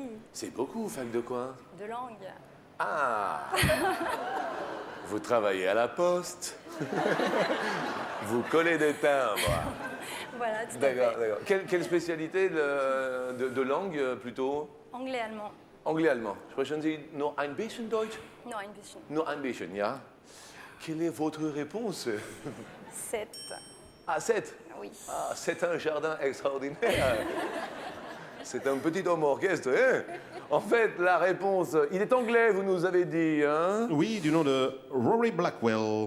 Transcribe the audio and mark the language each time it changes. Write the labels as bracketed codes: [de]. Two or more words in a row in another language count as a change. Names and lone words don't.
[fr] C'est beaucoup, fac de quoi? de langue. Ah! Vous travaillez à la poste? Vous collez des timbres? Voilà, tout à D'accord, fait. d'accord. Quelle spécialité de langue, plutôt? Anglais-allemand. Anglais-allemand. [de] Sprechen Sie nur ein bisschen Deutsch? Non, ein bisschen. Nur ein bisschen, ja. [fr] Quelle est votre réponse? 7. Ah, 7. Oui. Ah, c'est un jardin extraordinaire. C'est un petit homme orchestre, hein? En fait, la réponse, il est anglais, vous nous avez dit, hein? Oui, du nom de Rory Blackwell.